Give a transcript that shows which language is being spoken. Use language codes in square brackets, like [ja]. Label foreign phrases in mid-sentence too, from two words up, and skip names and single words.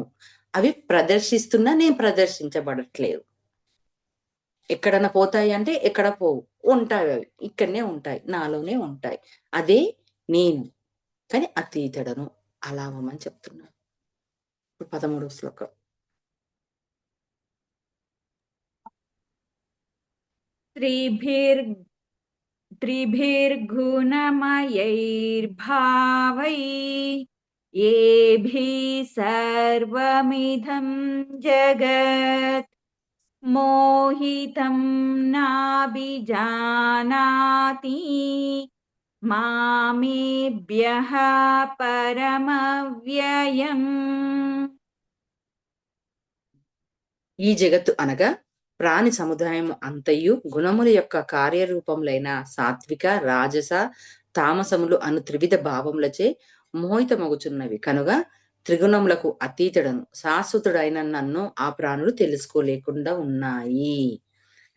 [te] అవి ప్రదర్శిస్తున్నా నేను ప్రదర్శించబడట్లేదు. ఎక్కడన్నా పోతాయి అంటే ఎక్కడ పోవు. ఉంటాయవి. ఇక్కడనే ఉంటాయి. నాలోనే ఉంటాయి. అదే నేను. కానీ అతీతుడను. అలా అవ్వమని చెప్తున్నాను. ఇప్పుడు 13వ శ్లోకం. [sa] त्रिभिर् त्रिभिर्गुणमयैर्भावै येभिः सर्वमिदं जगत् मोहितं नाभिजानाति मामेभ्यः परमव्ययम्. [te] ఈ జగత్తు అనగా ప్రాణి సముదాయం అంతయు గుణముల యొక్క కార్యరూపములైన సాత్విక, రాజస, తామసములు అను త్రివిధ భావములచే మోహితమగుచున్నవి కనుక త్రిగుణములకు అతీతుడను శాశ్వతుడైన నన్ను ఆ ప్రాణులు తెలుసుకోలేకుండా ఉన్నాయి.